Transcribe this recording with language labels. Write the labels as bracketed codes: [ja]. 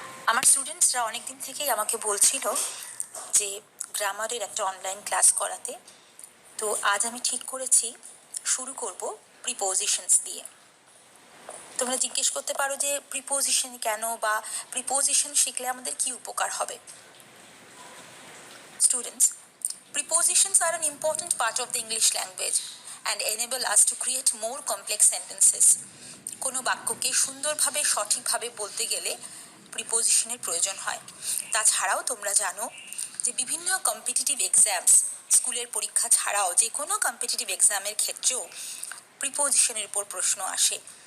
[bn] আমার স্টুডেন্টসরা অনেক দিন থেকেই আমাকে বলছিল যে গ্রামারের একটা অনলাইন ক্লাস করাতে। তো আজ আমি ঠিক করেছি শুরু করব প্রিপোজিশনস দিয়ে। তোমরা জিজ্ঞেস করতে পারো যে প্রিপোজিশন কেন, বা প্রিপোজিশন শিখলে আমাদের কি উপকার হবে। [en] Students, prepositions are an important part of the English language and enable us to create more complex sentences. [bn] কোনো বাক্যকে সুন্দরভাবে সঠিকভাবে বলতে গেলে প্রিপোজিশনের প্রয়োজন হয়। তাছাড়াও তোমরা জানো যে বিভিন্ন কম্পিটিটিভ এক্সামস, স্কুলের পরীক্ষা ছাড়াও যে কোনো কম্পিটিটিভ এক্সামের ক্ষেত্রেও প্রিপোজিশনের উপর প্রশ্ন আসে।